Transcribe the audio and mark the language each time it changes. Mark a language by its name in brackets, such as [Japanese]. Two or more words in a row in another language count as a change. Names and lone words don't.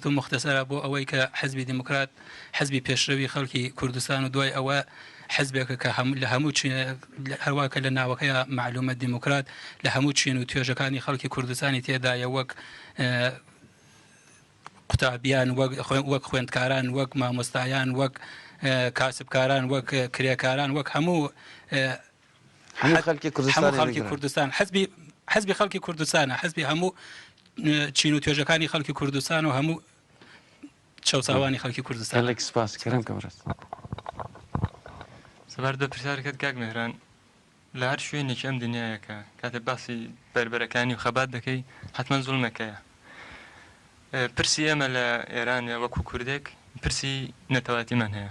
[Central Kurdish] و مختصرە بۆ ئەوەی کە حزبی دموکرات حزبی پێشڕەوی خەڵکی کوردستان و دوای ئەوە حزبێکە کە لە هەموو هەرواکە لە ناوەکەیە معلومە دموکرات لە هەموو چین و توێژەکانی خەڵکی کوردستانی تێدایە وەک قوتابیان وەک خوێندکاران وەک مامۆستایان وەک کاسبکاران وەک کرێکاران وەک هەموو خەڵکی کوردستان حزبی خەڵکی کوردستانە حزبی هەموو چین و توێژەکانی خەڵکی کوردستان و هەموو چاوساوانی خەڵکی کوردستان [Kurdish] gelek spas kerem ke beres [Central Kurdish] سەبارەت بە پرسیارەکەت کاک مێهران لە هەر شوێنێکی ئەم دنیایەکە کاتێک باسی بربەرەکانی و خەبات دەکەی حتمما زوڵمەکەیە پرسی ئێمە لە ئێرانە وەکو کوردێک پرسی نەتەوایەتیمان هەیە